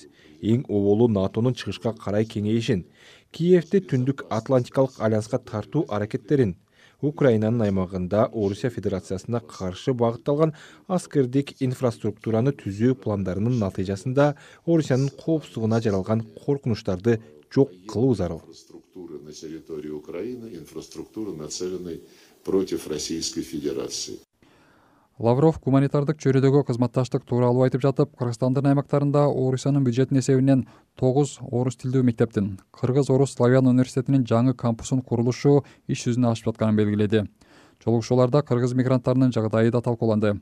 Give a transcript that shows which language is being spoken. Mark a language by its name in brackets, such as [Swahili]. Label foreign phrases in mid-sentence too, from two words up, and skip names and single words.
[Kyrgyz] Эң оболу НАТОнун чыгышка карай кеңейишин, Киевди Түндүк Атлантикалык альянска тартуу аракеттерин, Украинанын аймагында Орусия Федерациясына каршы багытталган аскердик инфраструктураны түзүү пландарынын натыйжасында Орусиянын коопсуздугуна жаралган коркунучтарды жок кылуу зарыл. [Russian] Инфраструктуры на территории Украины, инфраструктуры, нацеленной против Российской Федерации. [Kyrgyz] Лавров гуманитардык чөйрөдөгү кызматташтык тууралуу айтып жатып, Кыргызстандын аймактарында Орусиянын бюджетинин эсебинен 9 орус тилдүү мектептин, Кыргыз-Орус Славян университетинин жаңы кампусунун курулушу иш жүзүнө ашып жатканын белгиледи. Жолугушууларда кыргыз мигранттарынын жагдайы да талкууланды.